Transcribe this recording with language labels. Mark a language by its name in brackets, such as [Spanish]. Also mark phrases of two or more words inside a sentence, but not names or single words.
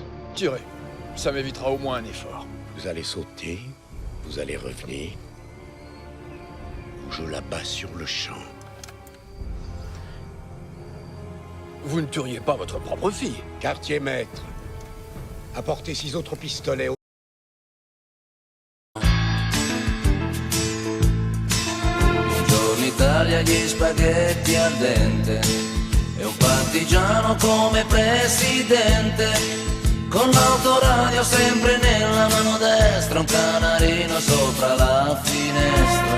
[French] Tirez, ça m'évitera au moins un effort. Vous allez sauter, vous allez revenir, ou je la bats sur le champ. Vous ne tueriez pas votre propre fille. Quartier maître, apportez 6 autres pistolets. [Italian] Buongiorno Italia, gli spaghetti al dente e un partigiano come presidente, con l'autoradio sempre nella mano destra, un canarino sopra la finestra.